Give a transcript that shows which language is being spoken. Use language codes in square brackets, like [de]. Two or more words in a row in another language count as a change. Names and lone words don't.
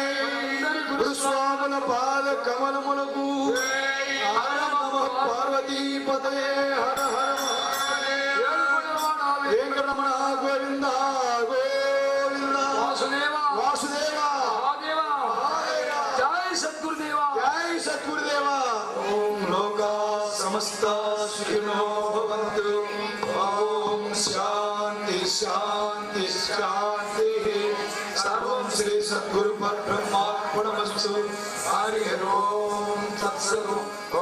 [te] గురుస్వాముల పాద కమలములకు [sa] పార్వతీ పతయే హర హర వెంకటరమణ గోవింద గోవింద. వాసుదేవ వాసుదేవ మహాదేవ జై సద్గురుదేవ జై సద్గురుదేవ. ఓం లోకా సమస్త సుఖినో భవంతు. शांति शांति शांति। सर्वं श्री सद्गुरु परब्रह्मार्पणमस्तु। हरि ओम तत्सत्।